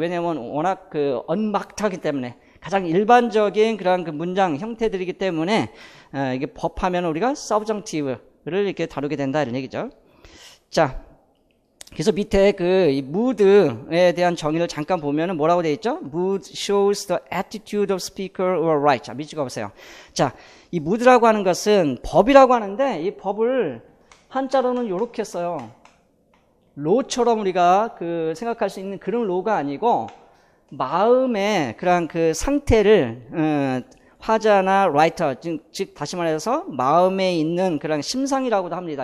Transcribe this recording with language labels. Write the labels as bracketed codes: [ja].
[ko] 왜냐하면 워낙 그 언막하기 때문에 가장 일반적인 그런 그 문장 형태들이기 때문에 이게 법하면 우리가 subjunctive를 이렇게 다루게 된다 이런 얘기죠. 자, 그래서 밑에 그 이 mood에 대한 정의를 잠깐 보면은 뭐라고 되어 있죠? [en] Mood shows the attitude of speaker or writer. [ko] 자, 밑줄 그어보세요. 자, 이 mood라고 하는 것은 법이라고 하는데 이 법을 한자로는 이렇게 써요. 로처럼 우리가 그 생각할 수 있는 그런 로가 아니고 마음의 그런 그 상태를 화자나 라이터 즉 다시 말해서 마음에 있는 그런 심상이라고도 합니다.